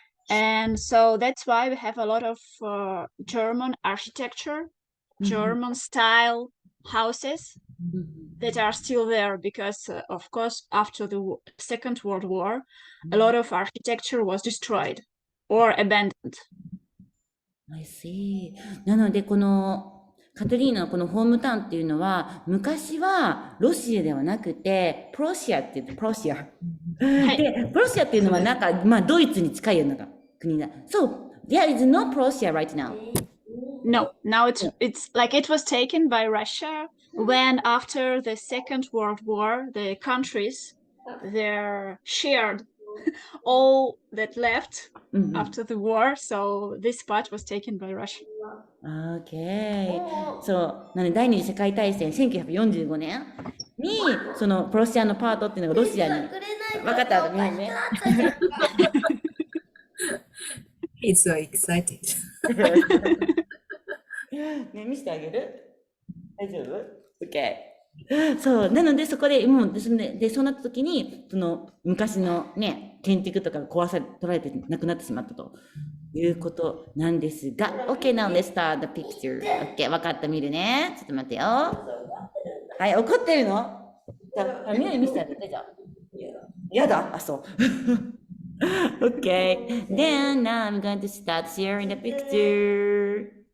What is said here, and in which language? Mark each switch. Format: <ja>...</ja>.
<en>And so that's why we have a lot of German architecture, German style houses that are still there because, of course, after the Second World War, a lot of architecture was destroyed or abandoned. I see.</en> <ja>なので、このカトリーナのこのホームタウンっていうのは、昔はロシアではなくて、プロシアって言って、プロシア。で、プロシアっていうのはなんか、まあ、ドイツに近いような国だ。</ja> <en>So, there is no Prussia right now. No, now it's like it was taken by Russia when after the Second World War, the countries, they're shared all that left after the war. So this part was taken by Russia. Okay.</en> <ja>そう。なので、第二次世界大戦1945年に、そのプロシアのパートっていうのがロシアに。分かった、ごめんね。</ja> <en>He's so excited.</en> <ja>ね、見せてあげる？大丈夫？OK。 そう。なので、そこで、もう、で、そうなった時に、その、昔のね、建築とかが取られてなくなってしまったということなんですが、</ja> <en>OK, now let's start the picture.</en> <ja>OK, 分かった、見るね。ちょっと待ってよ。はい、怒ってるの？じゃあ、みんなに見せてあげて、じゃあ。やだ？あ、そう。</ja> <en>Okay, then now I'm going to start sharing the picture.</en>